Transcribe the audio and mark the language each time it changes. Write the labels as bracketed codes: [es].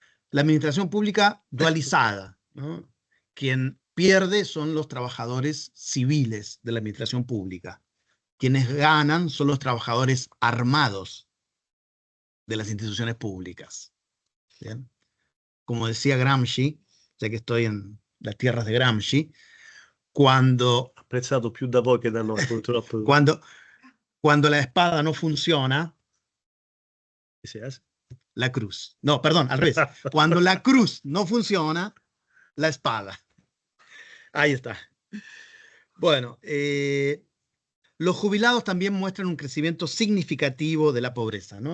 [es] La administración pública dualizada, ¿no? Quien pierde son los trabajadores civiles de la administración pública. Quienes ganan son los trabajadores armados de las instituciones públicas. ¿Bien? Como decía Gramsci, ya que estoy en las tierras de Gramsci, cuando [it] Apprezzato più da voi che da noi, purtroppo. [es] cuando la espada no funciona, ¿Qué se hace? la cruz. No, perdón, al revés. Cuando la cruz no funciona, la espada. Ahí está. Bueno, Los jubilados también muestran un crecimiento significativo de la pobreza, ¿no?